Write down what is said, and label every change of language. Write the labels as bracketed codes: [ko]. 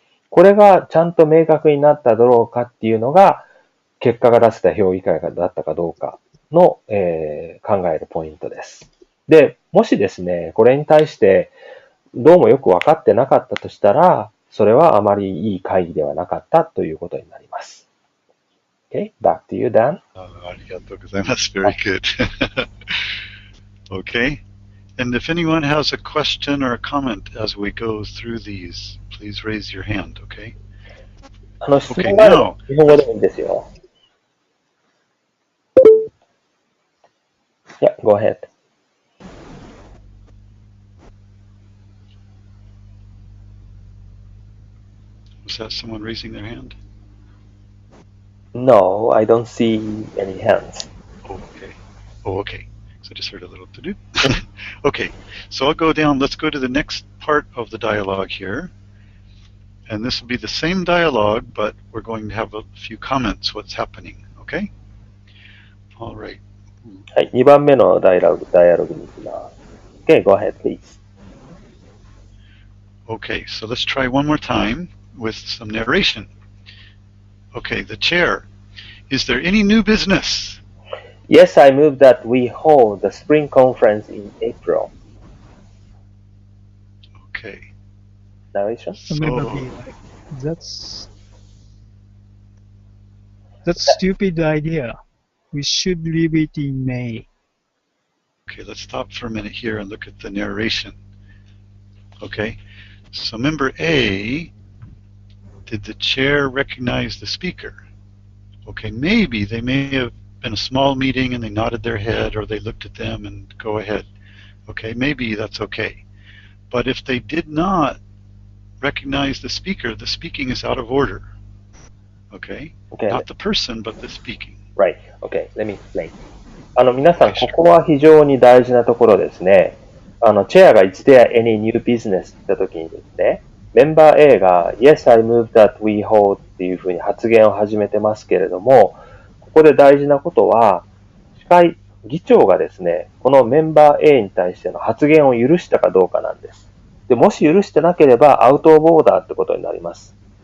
[ja] これがちゃんと明確になっただろうかっていうのが、結果が出せた評議会だったかどうかの、考えるポイントです。で、もしですね、これに対してどうもよく分かってなかったとしたら、それはあまりいい会議ではなかったということになります。 [en] Okay, back to you, Dan. [ja] ありがとうございます。 [en] Very good. Okay. And if anyone has a question or a comment as we go through these, please raise your hand, okay? [ja] 質問があれば日本語でもいいんですよ。 [en] Yeah, go ahead. Was that someone raising their hand? No, I don't see any hands. Okay. Oh, okay. So I just heard a little to-do. Okay, so I'll go down. Let's go to the next part of the dialogue here. And this will be the same dialogue, but we're going to have a few comments, what's happening, okay? All right. [ja] はい、2番目のダイアログに行きます。 [en] Okay, go ahead, please. Okay, so let's try one more time with some narration. Okay, the chair. Is there any new business? Yes, I move that we hold the spring conference in April. Okay. Narration? Member B, like, that's stupid idea. We should leave it in May. Okay, let's stop for a minute here and look at the narration. Okay, so member A, did the chair recognize the speaker? Okay, maybe they may have been a small meeting and they nodded their head or they looked at them and go ahead. Okay, maybe that's okay. But if they did not recognize the speaker, the speaking is out of order. Okay? Not the person, but the speaking. Right. Okay, let me explain. [ja] 皆さん、ここは非常に大事なところですね。チェアが [en] Is there any new business? [ja] って言ったときにですね、メンバー A が [en] Yes, I move that we hold [ja] っていうふうに発言を始めてますけれども、ここで大事なことは、議長がですね、このメンバー A に対しての発言を許したかどうかなんです。で、もし許してなければアウトオブオーダーってことになります。